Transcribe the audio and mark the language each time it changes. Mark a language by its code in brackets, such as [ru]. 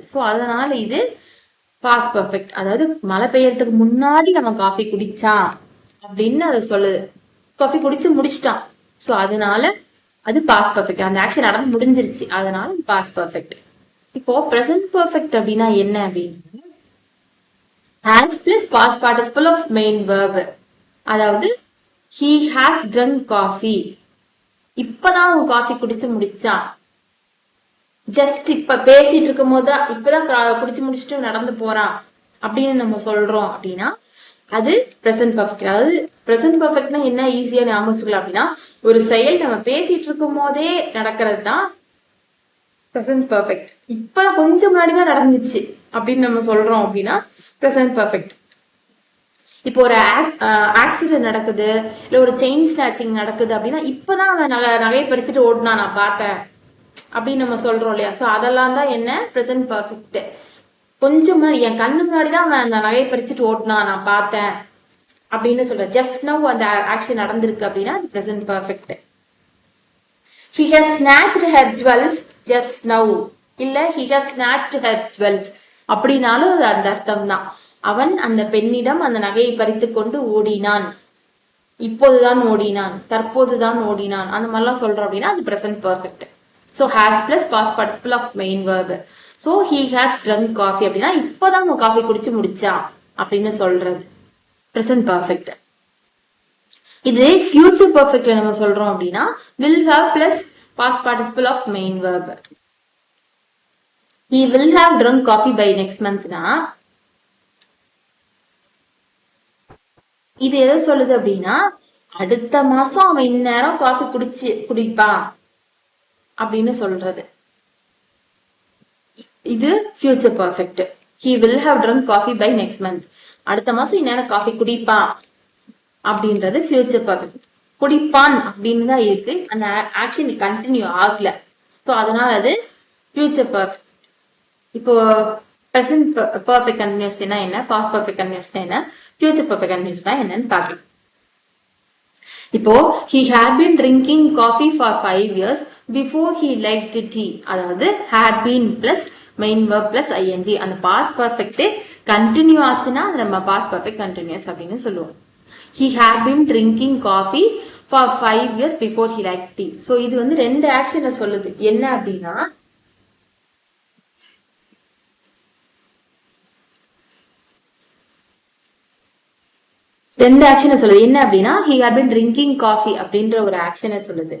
[ta] So அதனால இது past perfect. அதாவது மழை பெய்யறதுக்கு முன்னாடி நம்ம காஃபி குடிச்சான் அப்படின்னு அதை சொல்லுது. காஃபி குடிச்சு முடிச்சிட்டான். சோ அதனால அது பாஸ்ட் பெர்ஃபெக்ட். அந்த ஆக்ஷன் நடந்து முடிஞ்சிருச்சு, அதனால அது பாஸ்ட் பெர்ஃபெக்ட். [en] இப்போ present perfect அப்படின்னா என்ன அப்படின்னா has plus past participle of main verb. [ta] அதாவது [en] he has drunk coffee [ta] இப்பதான் அவன் காஃபி குடிச்சு முடிச்சான். ஜஸ்ட் இப்ப பேசிட்டு இருக்கும் போதுதான் இப்பதான் குடிச்சு முடிச்சுட்டு நடந்து போறான் அப்படின்னு நம்ம சொல்றோம் அப்படின்னா அது பிரசன்ட் பெர்ஃபெக்ட். அதாவது பிரசன்ட் பெர்ஃபெக்ட்னா என்ன ஈஸியா ஞாபகம் வச்சுக்கலாம் அப்படின்னா ஒரு செயல் நம்ம பேசிட்டு இருக்கும் போதே நடக்கிறது தான் பிரசன்ட் பெர்ஃபெக்ட். இப்ப கொஞ்சம் முன்னாடிதான் நடந்துச்சு அப்படின்னு நம்ம சொல்றோம் அப்படின்னா பிரசன்ட் பெர்ஃபெக்ட். இப்போ ஒரு ஆக்சிடென்ட் நடக்குது, இல்ல ஒரு செயின் ஸ்நாச்சிங் நடக்குது அப்படின்னா இப்பதான் அவன் நகையை பறிச்சுட்டு ஓடுனா நான் பார்த்தேன் அப்படின்னு நம்ம சொல்றோம் இல்லையா. சோ அதெல்லாம் தான் என்ன பிரசன்ட் பெர்ஃபெக்ட். கொஞ்சம் முன்னாடி என் கண்ணு முன்னாடிதான் அவன் அந்த நகையை பறிச்சுட்டு ஓட்டுனா நான் பார்த்தேன் அப்படின்னு சொல்ற. ஜஸ்ட் நவ் அந்த ஆக்ஷன் நடந்திருக்கு அப்படின்னா அது present perfect. [en] he has snatched her jewels just now இல்ல he has snatched her jewels [ta] அப்படின்னாலும் அது அந்த அர்த்தம் தான். அவன் அந்த பெண்ணிடம் அந்த நகையை பறித்து கொண்டு ஓடினான், இப்போதுதான் ஓடினான், தற்போதுதான் ஓடினான், அந்த மாதிரிலாம் சொல்றோம் அப்படின்னா அது present perfect. [en] So has plus past participle of main verb. So he has drunk coffee [ta] அப்படின்னா இப்பதான் அவன் காஃபி குடிச்சு முடிச்சான் அப்படின்னு சொல்றது present perfect. [en] இது future perfectல நம்ம சொல்றோம் அப்படின்னா will have plus past participle of main verb. He will have drunk coffee by next month [ta] னா இது எதை சொல்லுது அப்படின்னா அடுத்த மாசம் அவன் இந்நேரம் காஃபி குடிப்பான் அப்படின்னு சொல்றது. இது future perfect. [en] he will have drunk coffee by next month. [ta] அடுத்த மாசம் இந்நேரம் காஃபி குடிப்பான் அப்படின்றது ஃபியூச்சர் பெர்ஃபெக்ட். குடிப்பான் அப்படின்னு தான் இருக்கு, அந்த ஆக்ஷன் கண்டினியூ ஆகல. ஸோ அதனால அது ஃபியூச்சர் பெர்ஃபெக்ட். இப்போ பிரசன்ட் பெர்ஃபெக்ட் கண்டினியூஸ்னா என்ன, பாஸ்ட் பெர்ஃபெக்ட் கண்டினியூஸ்னா என்ன, ஃபியூச்சர் பெர்ஃபெக்ட் கண்டினியூஸ்னா என்னன்னு பார்க்கலாம். [en] இப்போ he had been drinking coffee for 5 years before he liked tea. அதாவது had been plus main verb plus ing. [ta] அந்த past perfect கண்டினியூ ஆச்சுன்னா அது நம்ம past perfect continuous அப்படின்னு சொல்லுவோம். [en] he had been drinking coffee for 5 years before he liked tea. [ta] So இது வந்து ரெண்டு ஆக்ஷனை சொல்லுது. என்ன அப்படின்னா ரெண்டு ஆக்ஷனை சொல்லுது. என்ன அப்படின்னா [en] he had been drinking coffee [ta] அப்படின்ற ஒரு ஆக்ஷனை சொல்லுது.